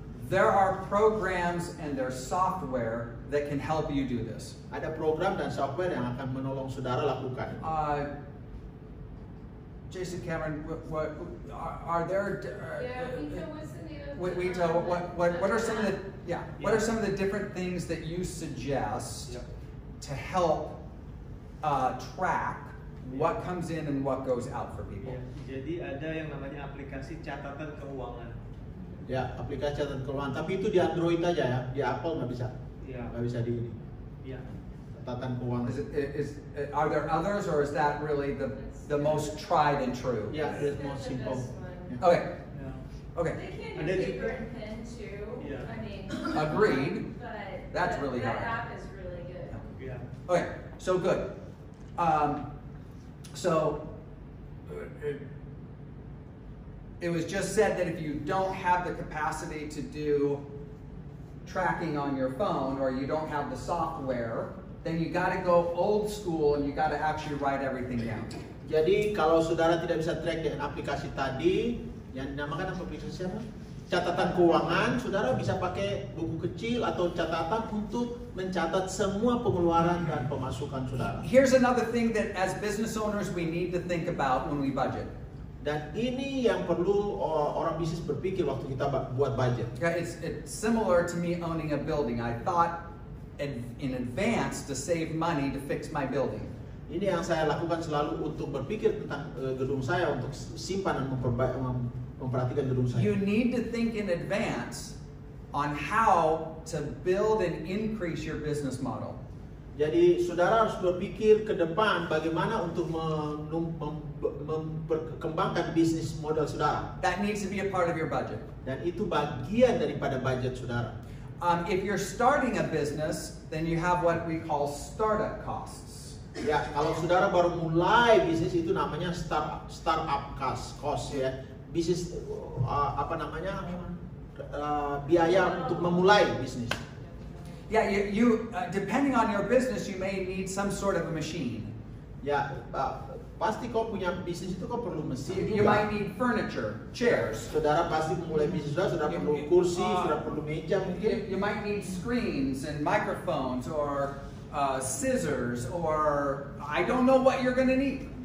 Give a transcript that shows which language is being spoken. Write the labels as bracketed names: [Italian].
[English] There are programs and there's software that can help you do this. [Indonesian] Ada program dan software yang akan menolong saudara lakukan. [English] Jason Cameron, what are there? Yeah, Vito was the name of Vito, what are some of the what are some of the different things that you suggest to help track what comes in and what goes out for people? [Indonesian] Jadi ada yang namanya aplikasi catatan keuangan. Ya, aplikasi catatan keuangan. Tapi itu di Android aja ya, di Apple nggak bisa. Ya. Nggak bisa di ini. Ya. Catatan keuangan. [English] Are there others, or is that really the most tried and true? Ya, it's more simple. Yeah. Okay. [Indonesian] Ya. [English] Okay. They can [Indonesian] Ada [English] do [Indonesian] juga- [English] paper and pen too. Yeah. I mean, Agreed. but That's really that hard. app is really good. [Indonesian] Ya. [English] Okay. So good. So it was just said that if you don't have the capacity to do tracking on your phone, or you don't have the software, then you got to go old school and you got to actually write everything down. [Indonesian] Jadi kalau saudara tidak bisa track dengan aplikasi tadi, yang dinamakan apa aplikasi apa? Catatan keuangan, saudara bisa pakai buku kecil atau catatan untuk mencatat semua pengeluaran dan pemasukan saudara. [English] Here's another thing that as business owners we need to think about when we budget. [Indonesian] Dan ini yang perlu orang bisnis berpikir waktu kita buat budget. [English] Yeah, it's similar to me owning a building. I thought in advance to save money to fix my building. [Indonesian] Ini yang saya lakukan selalu untuk berpikir tentang gedung saya, untuk simpan dan memperhatikan gedung saya. [English] You need to think in advance on how to build and increase your business model. [Indonesian] Jadi saudara harus berpikir ke depan bagaimana untuk memperkembangkan bisnis model saudara. [English] That needs to be a part of your budget. [Indonesian] Dan itu bagian daripada budget saudara. [English] If you're starting a business, then you have what we call startup costs. [Indonesian] Ya, kalau saudara baru mulai bisnis itu namanya startup cost ya. Bisnis apa namanya? Biaya untuk memulai bisnis. [English] Yeah, you depending on your business, you may need some sort of a machine. [Indonesian] Ya, pasti kau punya bisnis itu kau perlu mesin. [English] You might need furniture, chairs. [Indonesian] Saudara pasti memulai bisnis saudara perlu kursi, saudara perlu meja mungkin. [English] You might need screens and microphones, or scissors, or I don't know what you're going to need.